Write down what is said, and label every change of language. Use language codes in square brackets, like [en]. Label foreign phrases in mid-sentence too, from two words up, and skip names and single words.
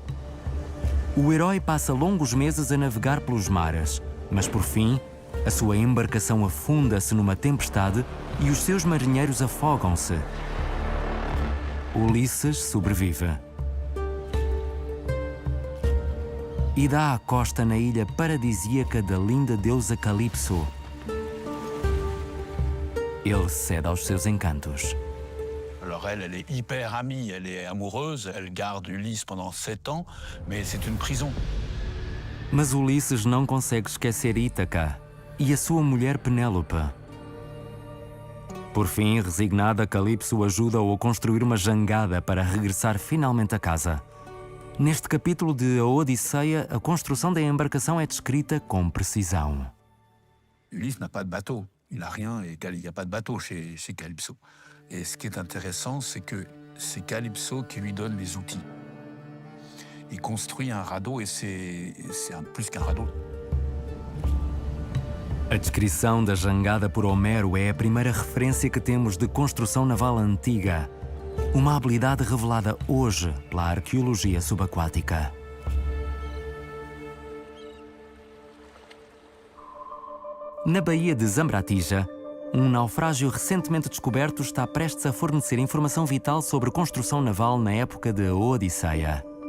[pt] O herói passa longos meses a navegar pelos mares, mas por fim, a sua embarcação afunda-se numa tempestade e os seus marinheiros afogam-se. Ulisses sobrevive e dá à costa na ilha paradisíaca da linda deusa Calipso. Ele cede aos seus encantos. [fr] Alors elle est hyper amie, elle est amoureuse, elle garde Ulysse pendant 7 ans, mais c'est une prison. [pt] Mas Ulisses não consegue esquecer Ítaca e a sua mulher Penélope. Por fim, resignada, Calipso ajuda-o a construir uma jangada para regressar finalmente a casa. Neste capítulo de A Odisseia, a construção da embarcação é descrita com precisão. [fr] Ulysse n'a pas de bateau, il n'a rien et il n'y a pas de bateau chez Calypso. Et ce qui est intéressant, c'est que c'est Calypso qui lui donne les outils. Il construit un radeau et c'est plus qu'un radeau. [pt] A descrição da jangada por Homero é a primeira referência que temos de construção naval antiga, uma habilidade revelada hoje pela arqueologia subaquática. Na Baía de Zambratija, um naufrágio recentemente descoberto está prestes a fornecer informação vital sobre construção naval na época de A Odisseia.